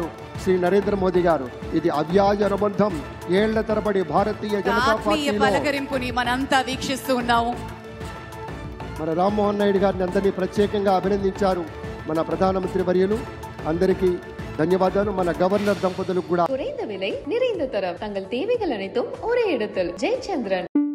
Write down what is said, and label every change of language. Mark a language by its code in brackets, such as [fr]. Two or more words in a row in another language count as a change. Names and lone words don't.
[te] శ్రీ నరేంద్ర మోదీ గారు, ఇది అవ్యాజ అనుబంధం. ఏళ్ల తరబడి భారతీయ జనతా పార్టీ పలకరింపుని మనంతా వీక్షిస్తూ ఉన్నాము. మన రామ్మోహన్ నాయుడు గారిని అందరినీ ప్రత్యేకంగా అభినందించారు మన ప్రధానమంత్రి వర్యులు. అందరికీ ధన్యవాదాలు. మన గవర్నర్ దంపతులకు కూడా [ta] குறைந்த விலை நிறைந்த தரம் தங்கள் தேவைகள் அனைத்தும் ஒரே இடத்தில் ஜெயச்சந்திரன்.